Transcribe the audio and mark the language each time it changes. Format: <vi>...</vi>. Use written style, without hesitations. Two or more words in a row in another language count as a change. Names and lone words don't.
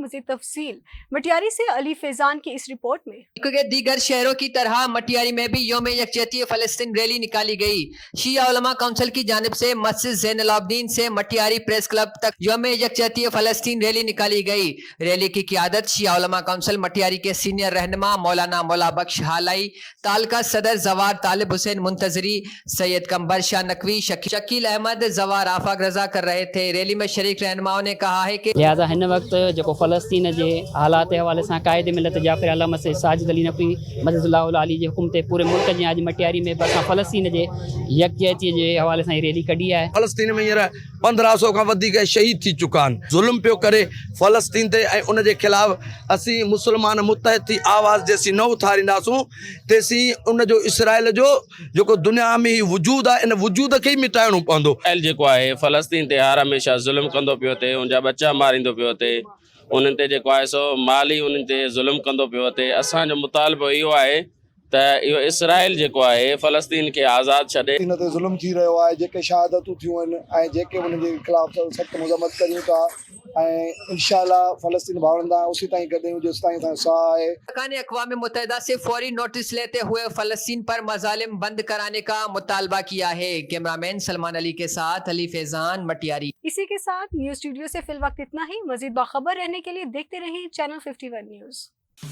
<ur>مزید تفصیل مٹیاری سے علی فیضان کی اس رپورٹ میں. کے دیگر شہروں کی طرح مٹیاری میں بھی یوم یکجہتی فلسطین ریلی نکالی گئی. شیعہ علماء کونسل کی جانب سے مسجد زین العابدین سے مٹیاری پریس کلب تک یوم یکجہتی فلسطین ریلی نکالی گئی. ریلی کی قیادت شیعہ علماء کونسل مٹیاری کے سینئر رہنما مولانا مولا بخش ہالائی، تعلقہ صدر ذوار طالب حسین منتظری، سید قنبر شاہ نقوی، شکیل احمد, ذوار آفاق رضا کر رہے تھے. ریلی میں شریک رہنماؤں نے کہا ہے کہ</ur> <sd>लिहाजा हिन वक्त जो फ़लस्तीन</sd> <ur>کے حالات کے حوالے سے</ur> <sd>कायदे मिलत जाफ़िर अल्लामा से साजिद अली नकवी मददुल्लाह अली जी हुकूमत पूरे मुल्क जी अज मटियारी में बस फ़लस्तीन</sd> <ur>کے یکجہتی کے حوالے سے</ur> <sd>रैली कढी है। फ़लस्तीन में हींअर 1500 खां वधीक शहीद थी चुका आहिनि। ज़ुल्म पियो करे फ़लस्तीन ते ऐं उन जे ख़िलाफ़ असीं मुस्लमान मुतहद थी आवाज़ जेसीं न उथारींदासूं तेसीं उन जो इसराइल जो जेको दुनिया में ही वजूद आहे इन वजूद खे ई मिटाइणो पवंदो। इसराइल जेको आहे फ़लस्तीन ते हर हमेशह ज़ुल्म कंदो पियो थिए, उनजा बच्चा मारींदो पियो थिए, उन्हनि ते जेको आहे सो माली उन्हनि ते ज़ुल्म कंदो पियो थिए। असांजो मुतालबो इहो आहे त इहो इसराइल जेको आहे फ़लस्तीन खे आज़ादु छॾे। इन ते ज़ुल्म थी रहियो आहे, जेके शहादतूं थियूं आहिनि ऐं जेके उन जे ख़िलाफ़ सख़्त मज़म्मत करियूं था ऐं इंशाअल्लाह फ़लस्तीन भावरंदा उसी ताईं गॾु आहियूं जेसिताईं असांजो साह आहे।</sd> <ur>سرکار نے اقوام متحدہ سے فوری نوٹس لیتے ہوئے فلسطین پر مظالم بند کرانے کا مطالبہ کیا ہے. کیمرہ مین سلمان علی کے ساتھ علی فیضان، مٹیاری. اسی کے ساتھ</ur> <en>news studio</en> <ur>سے فی الوقت اتنا ہی۔ مزید باخبر رہنے کے لیے دیکھتے رہیں چینل 51 نیوز.</ur>